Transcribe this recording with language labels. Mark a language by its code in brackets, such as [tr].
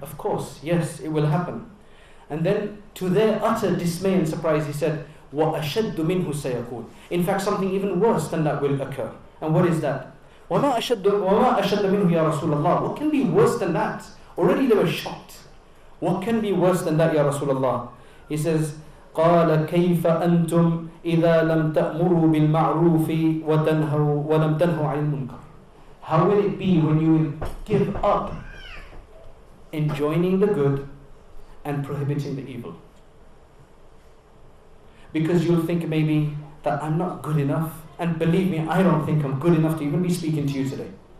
[en] Of course, yes, it will happen. And then, to their utter dismay and surprise, he said, [ar] وَأَشَدُّ مِنْهُ سَيَكُونَ. [en] In fact, something even worse than that will occur. And what is that? [ar] وَمَا أَشَدُّ مِنْهُ يَا رَسُولَ اللَّهِ. [en] What can be worse than that? Already they were shocked. What can be worse than that, Ya Rasulullah? He says, [ar] قَالَ كَيْفَ أَنْتُمْ إِذَا لَمْ تَأْمُرُوا بِالْمَعْرُوفِ وَلَمْ تَنْهُوا عَنِ الْمُنْكَرِ. [en] How will it be when you will give up enjoining the good and prohibiting the evil? Because you'll think maybe that I'm not good enough. And believe me, I don't think I'm good enough to even be speaking to you today.